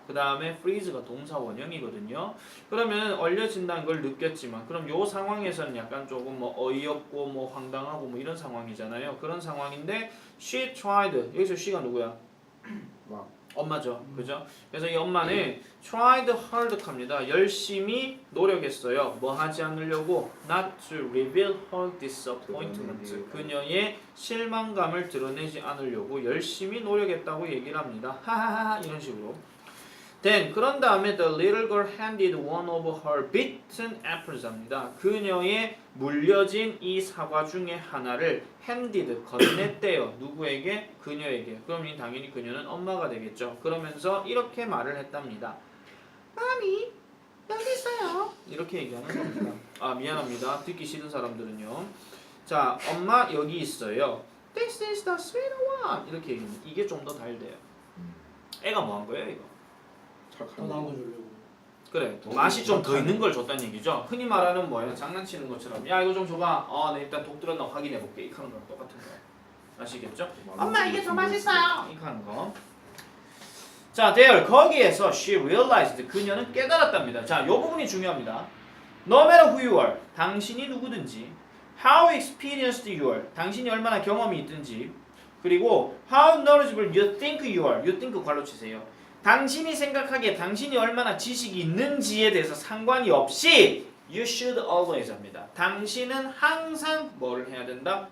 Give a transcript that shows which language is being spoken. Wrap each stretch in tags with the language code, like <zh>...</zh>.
<ko>그 다음에 freeze가 동사 원형이거든요. 그러면 얼려진다는 걸 느꼈지만, 그럼 요 상황에서는 약간 조금 뭐 어이없고 뭐 황당하고 뭐 이런 상황이잖아요. 그런 상황인데</ko> <en>she tried,</en> <ko>여기서 she가 누구야? 엄마죠. 그죠? 그래서 이 엄마는</ko> <en>tried hard</en> <ko>합니다. 열심히 노력했어요. 뭐 하지 않으려고?</ko> <en>Not to reveal her disappointment.</en> <ko>그녀의 실망감을 드러내지 않으려고 열심히 노력했다고 얘기를 합니다. 하하하 이런 식으로.</ko> <en>Then</en> <ko>그런 다음에</ko> <en>the little girl handed one of her bitten apples</en> <ko>합니다. 그녀의 물려진 이 사과 중에 하나를 handed 건넸대요. 누구에게? 그녀에게. 그럼 당연히 그녀는 엄마가 되겠죠. 그러면서 이렇게 말을 했답니다. 마미 여기 있어요. 이렇게 얘기하는 겁니다. 아 미안합니다. 듣기 싫은 사람들은요. 자 엄마 여기 있어요.</ko> <en>This is the sweet one.</en> <ko>이렇게 얘기합니다. 이게 좀 더 달대요. 애가 뭐 한 거예요 이거? 더 나은 거 주려고. 그래 맛이 좀 더 있는 걸 줬다는 얘기죠. 흔히 말하는 뭐예요? 장난치는 것처럼 야 이거 좀 줘봐. 내 일단 독 들었나 확인해 볼게. 이렇게 하는 거랑 똑같은 거예요. 아시겠죠? 엄마 이게 더 맛있어요. 이렇게 하는 거. 자,</ko> <en>there</en> <ko>거기에서</ko> <en>she realized</en> <ko>그녀는 깨달았답니다. 자, 요 부분이 중요합니다.</ko> <en>No matter who you are,</en> <ko>당신이 누구든지,</ko> <en>how experienced you are,</en> <ko>당신이 얼마나 경험이 있든지, 그리고</ko> <en>how knowledgeable you think you are, you think</en> <ko>괄호 치세요. 당신이 생각하기에 당신이 얼마나 지식이 있는지에 대해서 상관이 없이</ko> <en>you should always</en> <ko>합니다. 당신은 항상 뭐를 해야 된다?</ko>